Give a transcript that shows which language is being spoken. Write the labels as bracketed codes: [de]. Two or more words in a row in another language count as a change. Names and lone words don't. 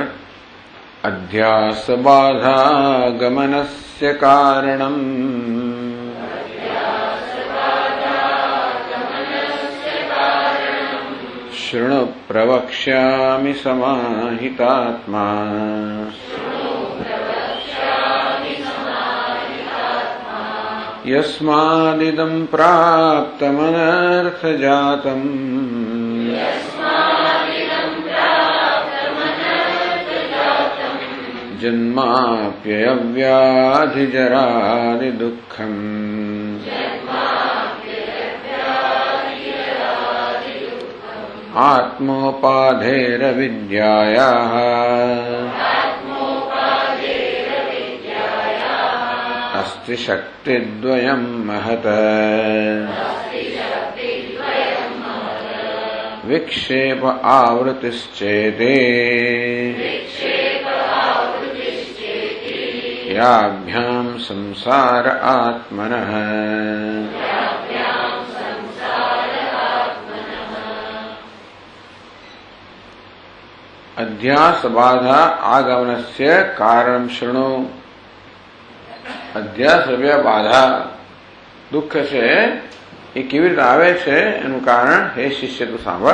[sa] अध्यास बाधागमनस्य कारणम शृणु प्रवक्ष्यामि समाहितात्मा यस्मादिदं प्राप्तमनर्थजातं જન્માપ્યયવ્યાધિજરાદિદુઃખम् आत्मोपाधेरविद्यायाः अस्ति शक्तिद्वयं महत् विक्षेप आवृत्तिश्चेते याभ्यां संसार आत्मनः अध्यास बाधा आगमनस्य कारण शृणु. [gu] અધ્યાસ રૂપિયા બાધા દુઃખ છે એ કેવી રીતે આવે છે એનું કારણ હે શિષ્ય તું સાંભળ.